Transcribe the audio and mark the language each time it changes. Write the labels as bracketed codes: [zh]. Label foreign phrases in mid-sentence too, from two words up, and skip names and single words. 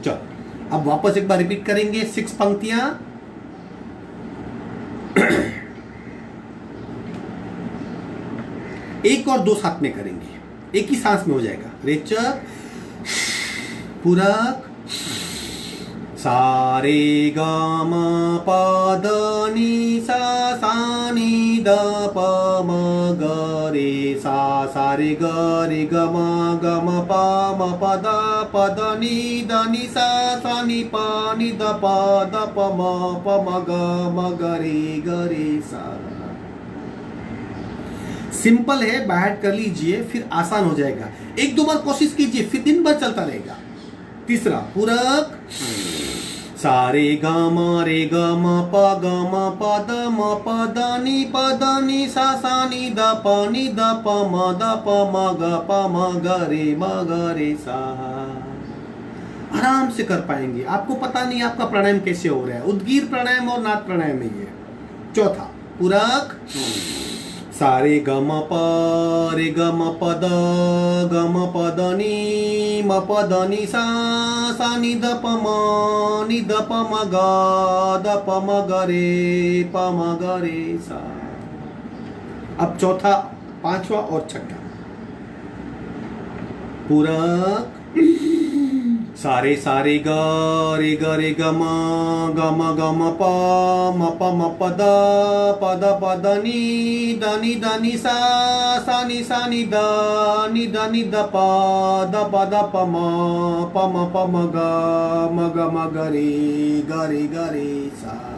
[hi] चलो अब वापस एक बार रिपीट करेंगे 6 पंक्तियां। एक और 2 साथ में करेंगे, एक ही सांस में हो जाएगा। रेचक, पूरक, सारे ग म प द नि सा नि द प म ग रे सा, सारे ग म प द नि सा नि द प म ग रे सा। सिंपल है, बाहर कर लीजिए, फिर आसान हो जाएगा। 1-2 बार कोशिश कीजिए, फिर दिन भर चलता रहेगा। तीसरा पूरक सारे ग म रे ग म प ग म प द म प द नि सा नि द प म द प म ग प म ग रे सा। आराम से कर पाएंगे, आपको पता नहीं आपका प्राणायाम कैसे हो रहा है। उद्गीर प्राणायाम और नाद प्राणायाम है ये। चौथा पूरक सारे ग म प रे ग म प द ग म प द नि सा नि द प म ग द प म ग रे सा। अब चौथा, पांचवा और छठा पूरक सारे ग रे ग म प म प द नि सा नि द प म ग रे सा।